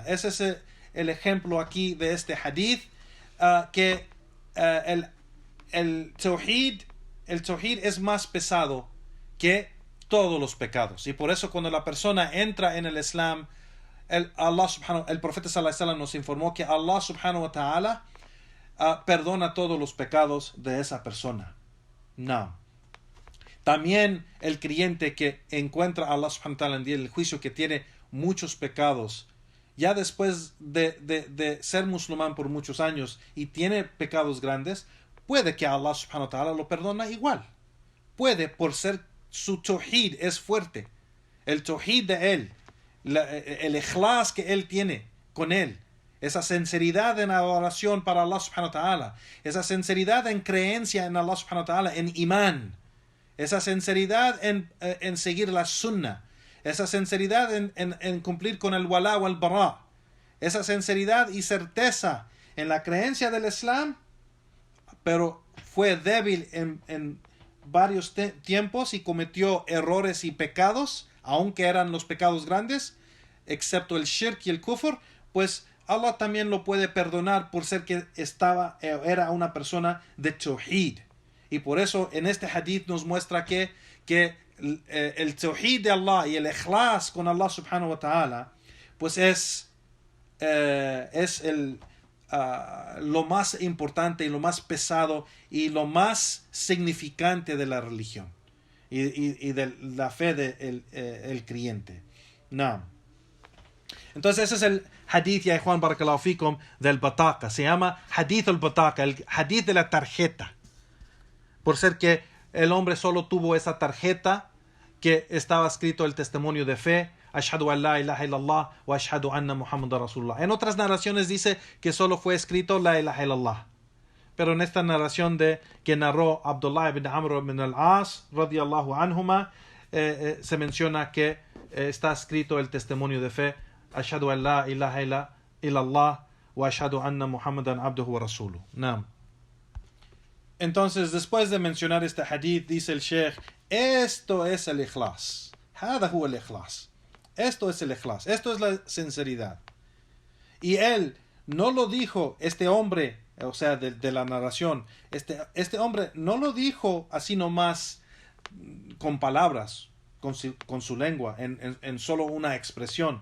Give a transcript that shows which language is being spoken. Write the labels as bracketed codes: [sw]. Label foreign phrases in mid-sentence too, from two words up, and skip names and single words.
[es] Ese es el ejemplo aquí de este hadith, que el tawhid es más pesado que todos los pecados, y por eso cuando la persona entra en el Islam, el profeta [ar] صلى الله عليه وسلم [es] nos informó que Allah [ar] سبحانه وتعالى [es] perdona todos los pecados de esa persona. No. También el creyente que encuentra a Allah [ar] سبحانه وتعالى [es] en el día del juicio, que tiene muchos pecados, ya después de ser musulmán por muchos años y tiene pecados grandes, puede que Allah [ar] سبحانه وتعالى [es] lo perdona igual. Puede, por ser su tawhid es fuerte. El tawhid de él, el ikhlas que él tiene con él, esa sinceridad en adoración para Allah [ar] سبحانه وتعالى, [es] esa sinceridad en creencia en Allah [ar] سبحانه وتعالى, [es] en imán, esa sinceridad en seguir la sunnah, esa sinceridad en cumplir con el [ar] الولاء والبراء, [es] esa sinceridad y certeza en la creencia del Islam, pero fue débil en varios tiempos y cometió errores y pecados, aunque eran los pecados grandes, excepto el shirk y el kufr, pues Allah también lo puede perdonar por ser que era una persona de tawhid. Y por eso en este hadith nos muestra que el tawhid de Allah y el ikhlas con Allah [ar] سبحانه وتعالى, [es] pues es lo más importante y lo más pesado y lo más significante de la religión y de la fe del creyente. No. Entonces ese es el hadith, ya Juan [ar] بارك الله فيكم, [es] del bataqa. Se llama [ar] حديث البطاقة, [es] el hadith de la tarjeta, por ser que el hombre solo tuvo esa tarjeta que estaba escrito el testimonio de fe, [ar] أشهد أن لا إله إلا الله وأشهد أن محمدا رسول الله. [es] En otras narraciones dice que solo fue escrito [ar] لا إله إلا الله, [es] pero en esta narración que narró Abdullah ibn Amr ibn al-As, [ar] رضي الله عنهما, [es] se menciona que está escrito el testimonio de fe, [ar] أشهد أن لا إله إلا الله وأشهد أن محمدا عبده ورسوله. نعم. [es] Entonces, después de mencionar este hadith, dice el Sheikh, esto es el ikhlas. [ar] هذا هو الإخلاص. [es] Esto es el ikhlas. Esto es la sinceridad. Y él no lo dijo, este hombre, o sea, de la narración, este hombre no lo dijo así nomás con palabras, con su lengua, en solo una expresión.